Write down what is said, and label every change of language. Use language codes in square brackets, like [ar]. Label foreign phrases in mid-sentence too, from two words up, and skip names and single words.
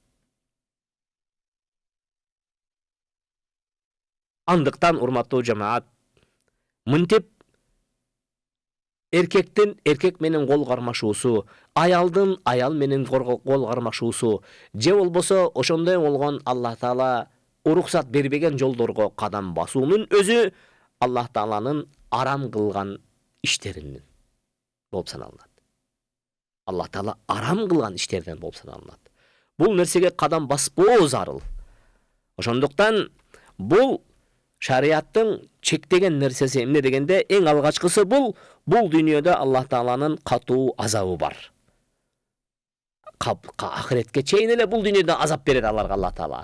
[ky] Андыктан урматтуу жамаат, мынтип эркектин эркек менен кол кармашуусу, аялдын аял менен кол кармашуусу, же болбосо ошондой болгон Алла Таала уруксат бербеген жолдорго кадам басуунун өзү Алла Тааланын арам кылган иштеринен болуп саналат. Аллах Таала арам кылган иштерден болуп саналат. Бул нерсеге кадам баспоо зарыл. Ошондуктан бул шариаттын чектеген нерсеси эмне дегенде эң алгачкысы бул дүйнөдө Аллах Тааланын катуу азабы бар. Ахиретке чейин эле бул дүйнөдө азап берет аларга Аллах Таала.